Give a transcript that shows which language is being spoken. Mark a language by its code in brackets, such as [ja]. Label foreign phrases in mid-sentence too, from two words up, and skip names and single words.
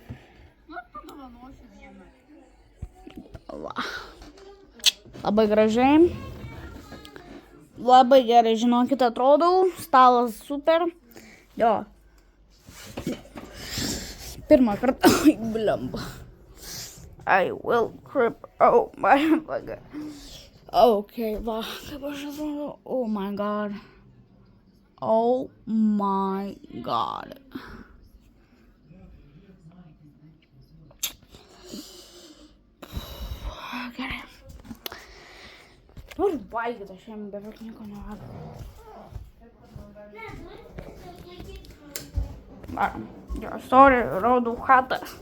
[lt] Va. Labai gražiai. Labai gerai, žinokit, atrodau. Stalas super. Jo. Pirmą kartą. Blemba. [en] I will crip. Oh my god. [lt] Okay, va. Kaip aš atrodau. [en] Oh my god. Oh my god. [lt] Gerai. Noriu valgyti, aš jam beveik nieko nevalgau. Sorry, rodau chatą.